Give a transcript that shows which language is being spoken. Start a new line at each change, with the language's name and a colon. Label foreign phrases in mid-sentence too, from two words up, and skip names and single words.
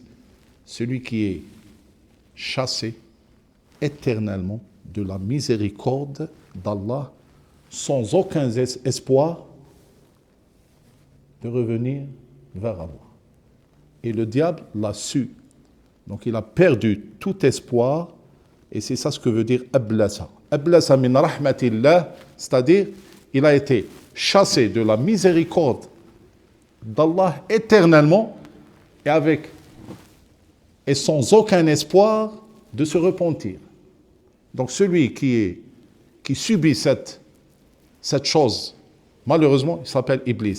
French: Celui qui est chassé éternellement de la miséricorde d'Allah, sans aucun espoir de revenir vers Allah. Et le diable l'a su. Donc il a perdu tout espoir, et c'est ça ce que veut dire ablasa.
Arabic: أبلس من رحمة الله,
French: c'est-à-dire il a été chassé de la miséricorde d'Allah éternellement et sans aucun espoir de se repentir. Donc celui qui subit cette chose, malheureusement, il s'appelle Iblis.